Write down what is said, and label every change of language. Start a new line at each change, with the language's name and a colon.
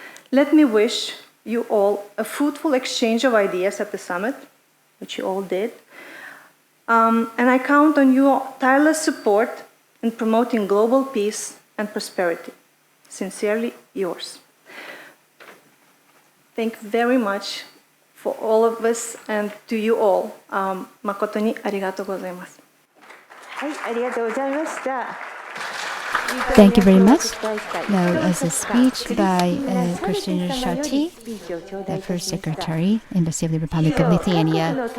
English: Let me wish you all a fruitful exchange of ideas at the summit, which you all did, and I count on your tireless support in promoting global peace and prosperity. Sincerely yours. Thank you very much for all of us and to you all.
Japanese: 誠にありがとうございます。はい、ありがとうございました。
English: Thank you very much. Now, as a speech by Christian Shati, the First Secretary, Embassy of the Republic of Lithuania.